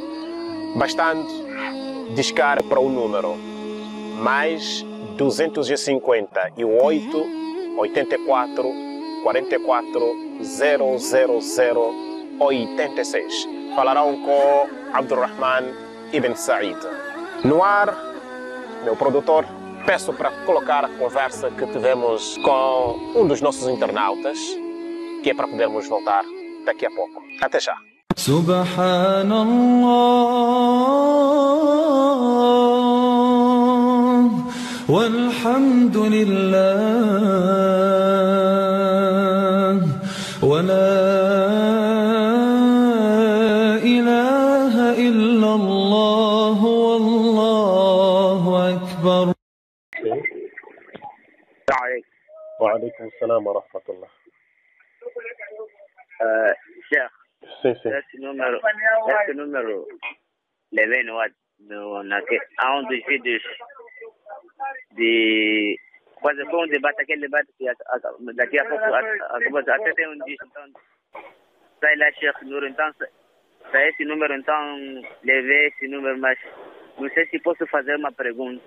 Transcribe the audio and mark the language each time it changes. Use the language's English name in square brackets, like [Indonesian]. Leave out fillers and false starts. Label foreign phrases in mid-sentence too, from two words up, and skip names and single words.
[Portuguese] Bastante discar para o número mais 258 84 44 000 86. Falarão com Abdurrahman Ibn Said. No ar, meu produtor, peço para colocar a conversa que tivemos com um dos nossos internautas, que é para podermos voltar daqui a pouco. Até já. [Arabic] سبحان الله والحمد لله ولا إله إلا الله والله أكبر. وعليكم السلام ورحمة الله. [Portuguese] Cheikh, Sim, sim. esse número levei no a um dos vídeos de quase foi um debate, aquele debate que daqui a pouco acabou, até tem um disco, então sai lá Cheikh Nur, então sai esse número, então levei esse número, mas não sei se posso fazer uma pergunta.